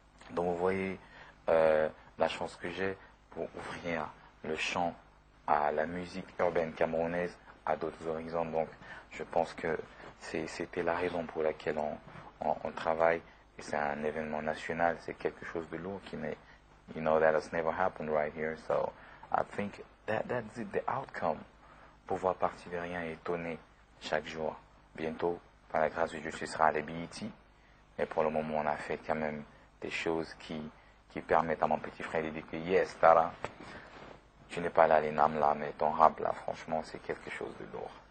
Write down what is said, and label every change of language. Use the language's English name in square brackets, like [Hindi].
[French] Donc vous voyez la chance que j'ai pour ouvrir le champ à la musique urbaine camerounaise à d'autres horizons. Donc je pense que c'était la raison pour laquelle on travaille. Et c'est un événement national, c'est quelque chose de lourd qui n'est, [English] you know, that has never happened right here. So I think that's it, the outcome. [French] Pouvoir partir de rien et étonner chaque jour. Bientôt, par la grâce de Dieu, ce sera à l'ABET. Mais pour le moment, on a fait quand même des choses qui permettent à mon petit frère de dire que yes, Tara, tu n'es pas là, les names là, mais ton rap là, franchement, c'est quelque chose de lourd.